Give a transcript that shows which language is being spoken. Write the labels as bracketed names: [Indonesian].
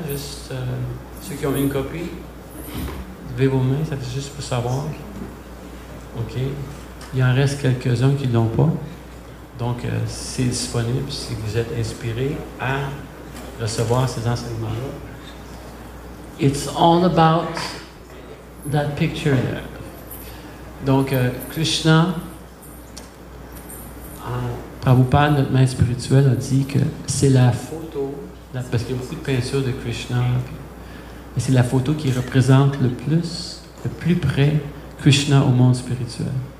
[French] Juste ceux qui ont une copie, levez vos mains, ça fait juste pour savoir. OK. Il en reste quelques-uns qui ne l'ont pas. Donc, c'est disponible si vous êtes inspiré à recevoir ces enseignements-là. [English] It's all about that picture there. [French] Donc, Krishna, Prabhupada, notre maître spirituel, a dit que c'est la photo, parce qu'il y a beaucoup de peintures de Krishna, mais c'est la photo qui représente le plus près Krishna au monde spirituel.